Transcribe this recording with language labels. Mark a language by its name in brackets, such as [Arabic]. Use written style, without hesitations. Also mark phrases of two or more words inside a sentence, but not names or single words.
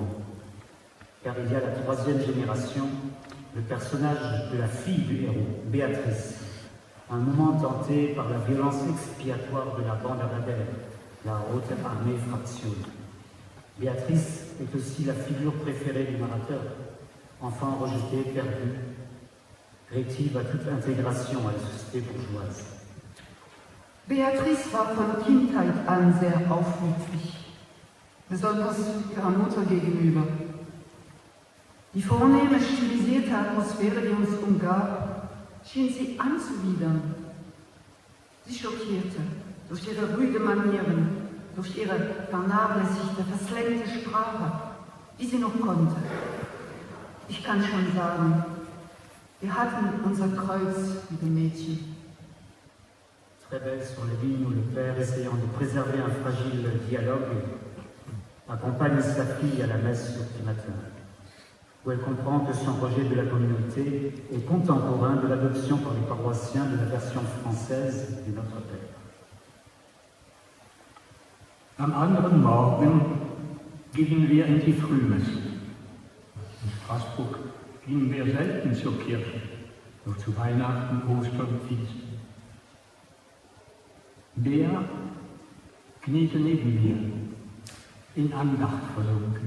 [French] Car il y a la troisième génération, le personnage de la fille du héros, Béatrice, un moment tenté par la violence expiatoire de la bande à Babel, la haute armée fraction. Béatrice est aussi la figure préférée du narrateur, enfant rejeté, perdu, rétive à toute intégration à la société bourgeoise. [German] Beatrice war von Kindheit an sehr aufmüpfig, besonders ihrer Mutter gegenüber. Die vornehme, stilisierte Atmosphäre, die uns umgab, schien sie anzuwidern. Sie schockierte durch ihre rüde Manieren, durch ihre vernachlässigte, verslengte Sprache, die sie noch konnte. Ich kann schon sagen, wir hatten unser Kreuz mit dem Mädchen. [French] Très belle sur les lignes où le père, essayant de préserver un fragile dialogue, accompagne sa fille à la messe le petit matin, où elle comprend que son rejet de la communauté est contemporain de l'adoption par les paroissiens de la version française du Notre Père. [German] Am anderen Morgen gingen wir in die Frühmesse. In Straßburg gingen wir selten zur Kirche, nur zu Weihnachten, Ostern und Pfingsten. Bea kniete neben mir, in Andacht versunken.